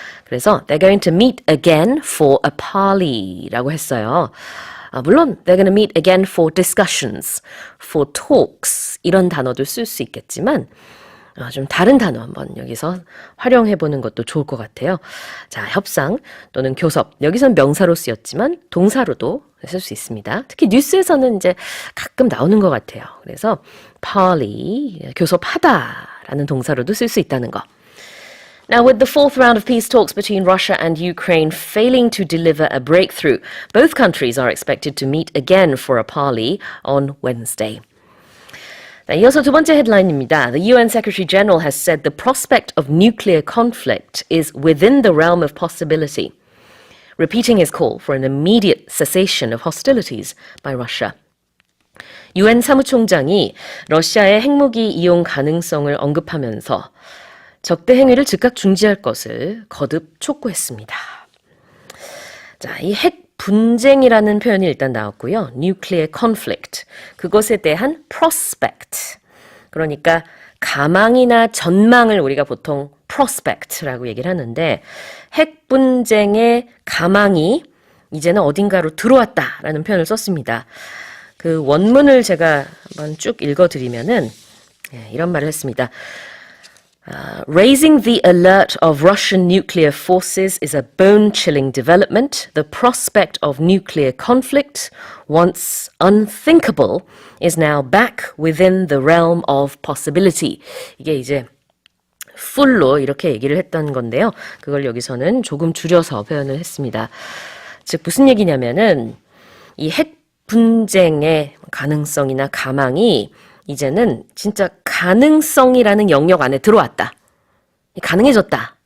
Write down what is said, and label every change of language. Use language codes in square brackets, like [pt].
[ko] 그래서 [en] they're going to meet again for a parley [ko] 라고 했어요. 물론 [en] they're going to meet again for discussions, for talks [ko] 이런 단어도 쓸 수 있겠지만 좀 다른 단어 한번 여기서 활용해보는 것도 좋을 것 같아요. 자, 협상 또는 교섭. 여기선 명사로 쓰였지만 동사로도 쓸 수 있습니다. 특히 뉴스에서는 이제 가끔 나오는 것 같아요. 그래서 parley, 교섭하다라는 동사로도 쓸 수 있다는 거. [en] Now, with the fourth round of peace talks between Russia and Ukraine failing to deliver a breakthrough, both countries are expected to meet again for a parley on Wednesday. [ko] 이어서 두 번째 헤드라인입니다. [en] The UN Secretary General has said the prospect of nuclear conflict is within the realm of possibility, repeating his call for an immediate cessation of hostilities by Russia. [ko] UN 사무총장이 러시아의 핵무기 이용 가능성을 언급하면서 적대 행위를 즉각 중지할 것을 거듭 촉구했습니다. 자, 이 핵 분쟁이라는 표현이 일단 나왔고요. nuclear conflict, 그것에 대한 prospect, 그러니까 가망이나 전망을 우리가 보통 prospect라고 얘기를 하는데 핵 분쟁의 가망이 이제는 어딘가로 들어왔다라는 표현을 썼습니다. 그 원문을 제가 한번 쭉 읽어드리면은 이런 말을 했습니다. [en] Raising the alert of Russian nuclear forces is a bone-chilling development. The prospect of nuclear conflict, once unthinkable, is now back within the realm of possibility. [ko] 이게 이제 full로 이렇게 얘기를 했던 건데요. 그걸 여기서는 조금 줄여서 표현을 했습니다. 즉 무슨 얘기냐면은 이 핵 분쟁의 가능성이나 가망이 이제는 진짜 가능성이라는 영역 안에 들어왔다. 가능해졌다.